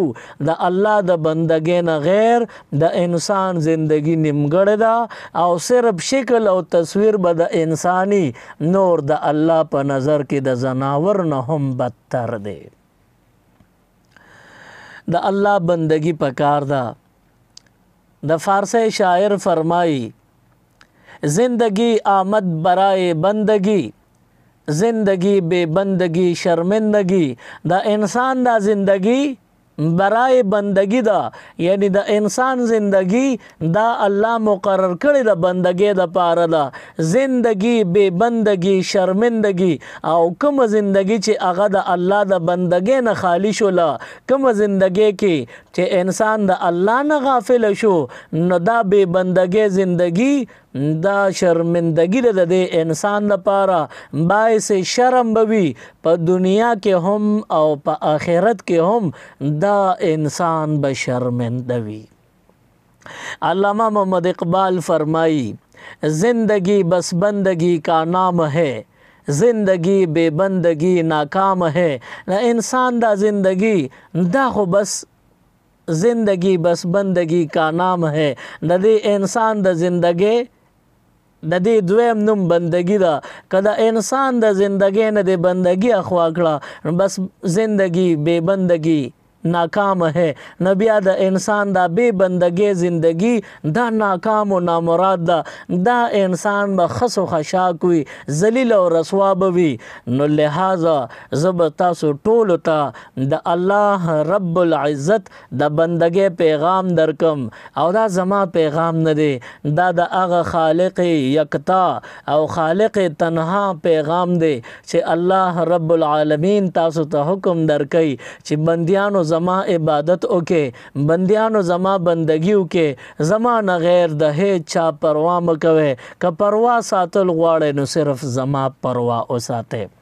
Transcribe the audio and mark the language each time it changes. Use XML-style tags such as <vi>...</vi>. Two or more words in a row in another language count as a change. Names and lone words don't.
<ps>د الله د بندگی نه غیر د انسان زندگی نیمګړې ده او صرف شکل او تصویر به د انسانی نور د الله په نظر کې د زناور نه هم بدتر دی. د الله بندگی پکار ده. د فارسی شاعر فرمایی</ps> <fa>زندگی آمد برای بندگی، زندگی بے بندگی شرمندگی.</fa> <ps>دا انسان دا</ps> <fa>زندگی برای بندگی</fa> <ps>دا یعنی د انسان زندگی دا الله مقرر کړی د بندگی د پاره دا</ps> <fa>زندگی بے بندگی شرمندگی</fa> <ps>او کوم زندگی چې هغه د الله د بندگی نه خالی شوله کوم زندگی کې چې انسان د الله نه غافل شو نو دا بے بندگی زندگی دا شرمندگی د دې انسان لپاره باعث شرم بوي په دنیا کې هم او په آخرت کې هم دا انسان به شرمنده وي</ps> <ur>علامہ محمد اقبال فرمائی زندگی بس بندگی کا نام ہے زندگی بے بندگی ناکام ہے</ur> <ps>انسان دا زندگی دا خو بس</ps> <ur>زندگی بس بندگی کا نام ہے</ur> <ps>د دې انسان د زندگی د دې دویم نوم بندگی دا کدا انسان د زندگی نه د بندگی اخوا کړه بس</ps> <ur>زندگی بے بندگی ناکام ہے</ur> <ps>نبیا د انسان دا بے بندگی زندگی دا ناکام و نامراد دا انسان به خس و خشاک وي ذلیل او رسوا بوي نو لہذا زب تاسو ټول ته د الله رب العزت د بندگی پیغام درکم او دا زما پیغام نه دی دا د هغه خالق یکتا او خالق تنها پیغام دی چې الله رب العالمین تاسو ته حکم درکړي چې بندیانو زما عبادت وکې بندیانو زما بندگی وکې زما نه غیر د هیڅ چا پروا مکوي که پروا ساتل غواړئ نو صرف زما پروا وساتئ</ps>